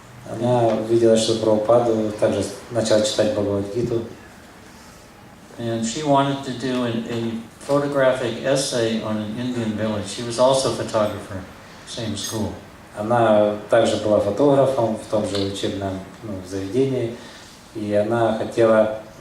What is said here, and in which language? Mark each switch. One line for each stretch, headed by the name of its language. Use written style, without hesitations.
Russian: Она увидела Шрилу Прабхупаду, также начала читать Бхагавад-гиту.
English: And she wanted to do a photographic essay on an Indian village. She was also a photographer, same school.
Russian: Она также была фотографом в том же учебном заведении, и она хотела...